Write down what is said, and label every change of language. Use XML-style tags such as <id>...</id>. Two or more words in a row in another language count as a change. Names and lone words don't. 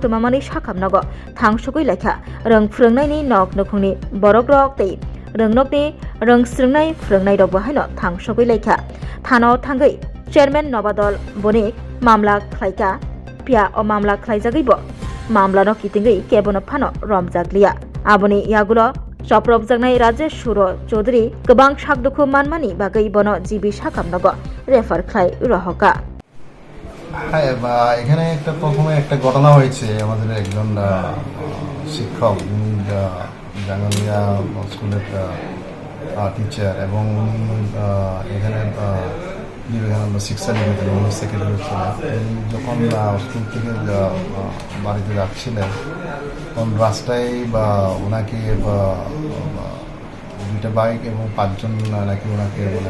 <trp>Mamani Shakhamnogo Thangsugui Lekha Rungfrungnai Nok Nukhungni Borok Rok Tei Rungnokni Rungsrungnai Frungnai Rok Bahaino Thangsugui Lekha Thano Thangai Chairman Nobadol Bonik Mamla Khlaika Pia o Mamla Khlaijagibo Mamla no Kitingai Kebono Phano Romjaglia Aboni Yagulo Choprop Jagnai Rajesh Shuro Chaudhary Gobang Shakdukhu Manmani Bagai Bono Jibi Shakhamnogo Refer Khlai Rohoka</trp> <bn>হ্যাঁ এখানে প্রথমে একটা ঘটনা হয়েছে আমাদের একজন শিক্ষক জাঙ্গালিয়া স্কুলের টিচার এবং উনি এখানে বিবেকানন্দ শিক্ষা নিকেতনে উনি সেক্রেটারি ছিলেন যখন স্কুল থেকে বাড়িতে যাচ্ছিলেন তখন রাস্তায় ওনাকে দুইটা বাইক এবং 5 জন নাকি ওনাকে</bn>